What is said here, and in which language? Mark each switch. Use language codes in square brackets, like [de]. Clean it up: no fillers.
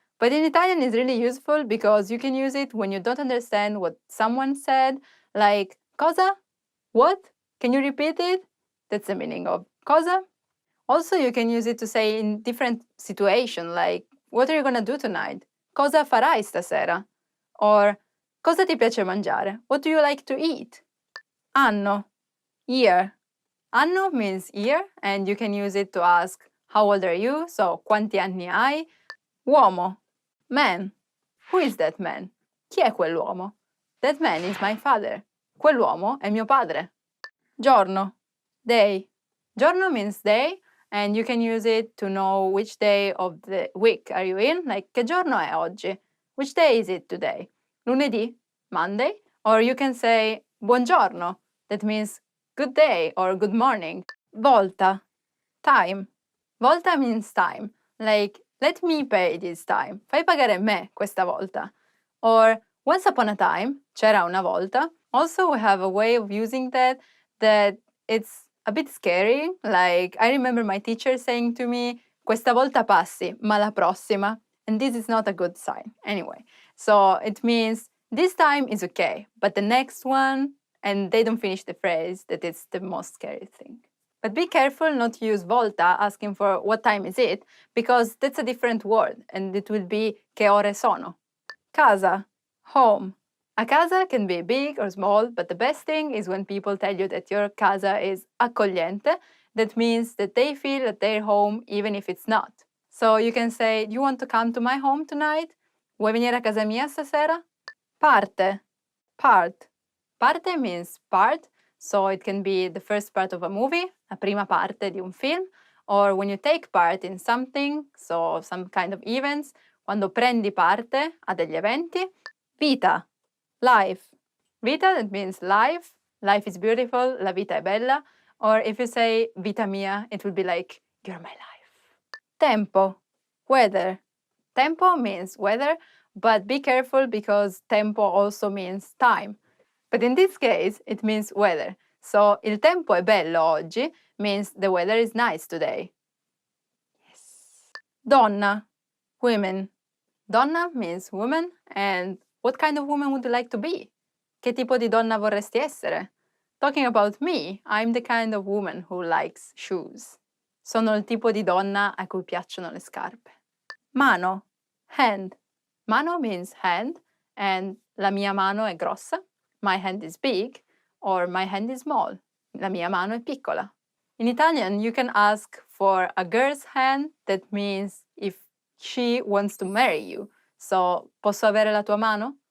[en] But in Italian, it's really useful because you can use it when you don't understand what someone said, like, cosa? What? Can you repeat it? That's the meaning of cosa. Also, you can use it to say in different situations, like, what are you gonna do tonight? [it] Cosa farai stasera? Or, cosa ti piace mangiare? [en] What do you like to eat? Anno, year. Anno means year, and you can use it to ask, how old are you? So, [it] quanti anni hai? [en] Uomo, man. Who is that man? [it] Chi è quell'uomo? [en] That man is my father. [it] Quell'uomo è mio padre. Giorno, [en] Day. Giorno means day, and you can use it to know which day of the week are you in, like [it] che giorno è oggi? [en] Which day is it today? Lunedì, Monday, or you can say buongiorno, that means good day or good morning. Volta, time. Volta means time, like let me pay this time, [it] fai pagare me questa volta. [en] Or once upon a time, [it] c'era una volta. [en] Also, we have a way of using that it's a bit scary. Like, I remember my teacher saying to me, [it] questa volta passi, ma la prossima. [en] And this is not a good sign. Anyway, so it means this time is okay, but the next one, and they don't finish the phrase, that it's the most scary thing. But be careful not to use volta asking for what time is it, because that's a different word, and it will be che ore sono. Casa, home. A casa can be big or small, but the best thing is when people tell you that your casa is accogliente. That means that they feel at their home even if it's not. So you can say, do you want to come to my home tonight? [it] Vuoi venire a casa mia stasera? [en] Parte, part. Parte means part, so it can be the first part of a movie, [it] la prima parte di un film, [en] or when you take part in something, so some kind of events, [it] quando prendi parte a degli eventi. [en] Vita, life. Vita, that means life. Life is beautiful, [it] la vita è bella. [en] Or if you say [it] vita mia, [en] it would be like, you're my life. Tempo, weather. Tempo means weather, but be careful because tempo also means time. But in this case, it means weather. So, [it] il tempo è bello oggi [en] means the weather is nice today. Yes. Donna, women. Donna means woman, and what kind of woman would you like to be? [it] Che tipo di donna vorresti essere? [en] Talking about me, I'm the kind of woman who likes shoes. [it] Sono il tipo di donna a cui piacciono le scarpe. Mano, hand. Mano [en] means hand, and [it] la mia mano è grossa. [en] My hand is big, or my hand is small. [it] La mia mano è piccola. [en] In Italian, you can ask for a girl's hand. That means if she wants to marry you. [it] So, posso avere la tua mano?